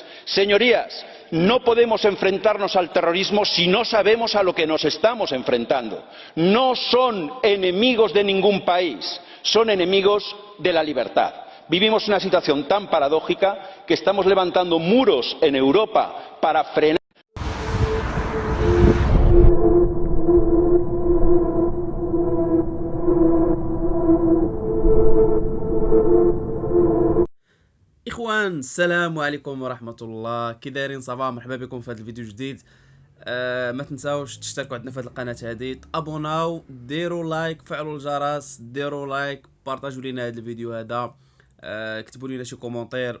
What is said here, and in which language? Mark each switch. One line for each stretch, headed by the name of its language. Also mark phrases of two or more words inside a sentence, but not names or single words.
Spanish: Señorías, no podemos enfrentarnos al terrorismo si no sabemos a lo que nos estamos enfrentando. No son enemigos de ningún país, son enemigos de la libertad. Vivimos una situación tan paradójica que estamos levantando muros en Europa para frenar.
Arabic: اخوان، السلام عليكم ورحمه الله. كي دايرين؟ صافا؟ مرحبا بكم في هذا الفيديو جديد. ما تنساوش تشتركوا عندنا في هذه القناه هذه، تابوناو، ديروا لايك، فعلوا الجرس، ديروا لايك، بارطاجوا لينا هذا الفيديو هذا، كتبوا لينا شي كومونتير.